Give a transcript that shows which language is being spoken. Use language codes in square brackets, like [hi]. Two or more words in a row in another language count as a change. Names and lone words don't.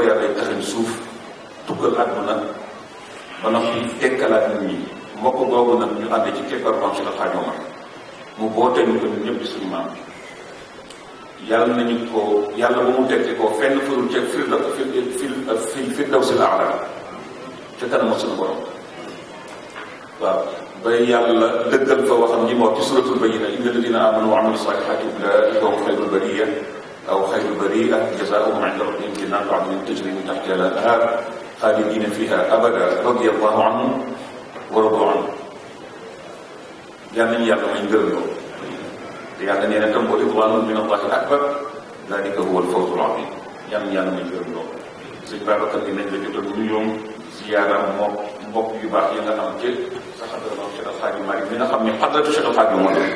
[wo] yàlla taxin suuf tukkal àdduna ba noppi dekkalaat nit ñi mbokk boobu nag ñu ànd ci keppar maam Cheikh El Hadj Omar mu boote ñu ko ñun ñëpp di suñu maam yàlla nañu ko yàlla ba mu tekki ko fenn furul ceeg [ar] الفردوس الأعلى [wo] ca kanam suñu borom waaw ba yàlla dëggal fa waxam ñi moo ci [ar] سورة البيّنة إنّ الذين آمنوا و عملوا الصالحات أولئك هم خير البريّة أو خير البريّة جزاؤهم عند ربّهم جنّات عدن تجري من تحتها الأنهار خالدين فيها أبدا رضي الله عنهم ورضوا عنه [wo] yàlla nañu yàlla may ngërëm loolu te yàlla nee na tam [ar] ورضوانٌ من الله أكبر ذلك هو الفوز العظيم [wo] yàlla nañu yàlla may ngërëm loolu sëñ Babacar dinañ la jotal nuyoom ziyaara moom mbokk yu baax yi nga xam ci sa xadra maam Cheikh El Hadj Malick mi nga xam ne xadratu Cheikh El Hadj Omar